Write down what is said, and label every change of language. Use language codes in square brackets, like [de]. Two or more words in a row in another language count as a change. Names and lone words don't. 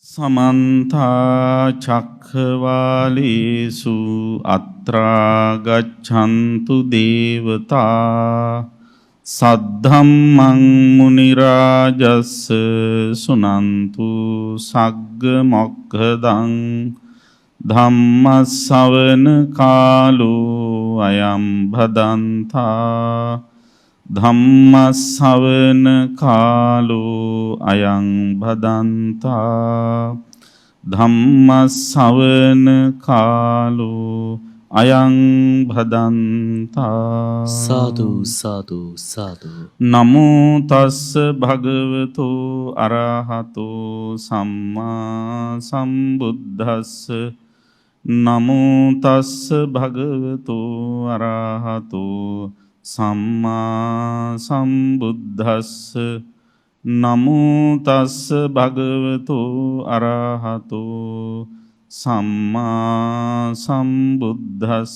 [pi] समन्ता चक्रवालेषु अत्रा गच्छन्तु देवता सद्धम्मं मुनिराजस्स सुनन्तु सग्गमोक्खदं धम्मश्रवण कालो अयं भदन्ता ධම්මස්සවන කාලෝ අයං භදන්තා ධම්මස්සවන කාලෝ අයං භදන්තා සාදු සාදු සාදු නමෝ තස්ස භගවතු අරහතෝ සම්මා සම්බුද්දස්ස නමෝ තස්ස භගවතු අරහතෝ සම්මා සම්බුද්දස්ස නමෝ තස්ස භගවතු අරහතෝ සම්මා සම්බුද්දස්ස